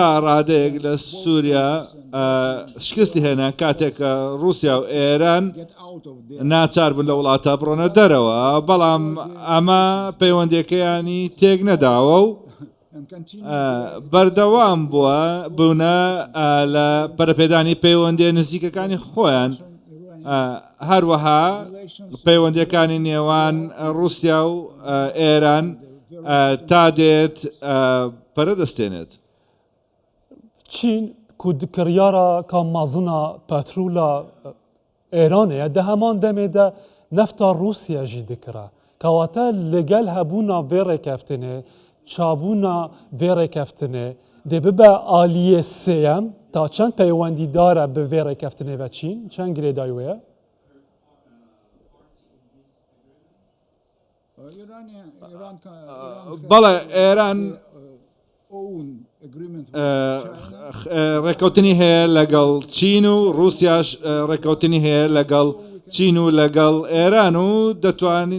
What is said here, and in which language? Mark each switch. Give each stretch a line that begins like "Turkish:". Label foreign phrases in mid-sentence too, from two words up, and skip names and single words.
Central Kurdish: ڕادەیەک لە سووریا شکستی هێنا کاتێک کە رووسیا و ئێران ناچار بوون لە وڵاتە بڕۆنە دەرەوە بەڵام ئەمە پەیوەندیەکەیانی تێک نەداوە و بەردەوام بوونە لە پەرەپێدانی پەیوەندی نزیکەکانی خۆیان هەروەها پەیوەندیەکانی نێوان رووسیا و ئێران تا دێت پەرەدەستێنێت.
Kurdish: چین ku dikiriyara ka mezina petrola Êranê ye di heman demê de nefta Rûsya jî dikire. Kewate li gel hebûna vê rêkeftinê, çabûna vê rêkeftinê dê bibe aliyê sêyem ta çend peywendîdar e bi vê rêkeftinê ve Çîn? Çend girêdayî wê ye?
Central Kurdish: بەڵێ ئێران ڕێککەوتنی هەیە لەگەڵ چین و رووسیاش ڕێککەوتنی هەیە لەگەڵ چین و لەگەڵ ئێران و دەتوانین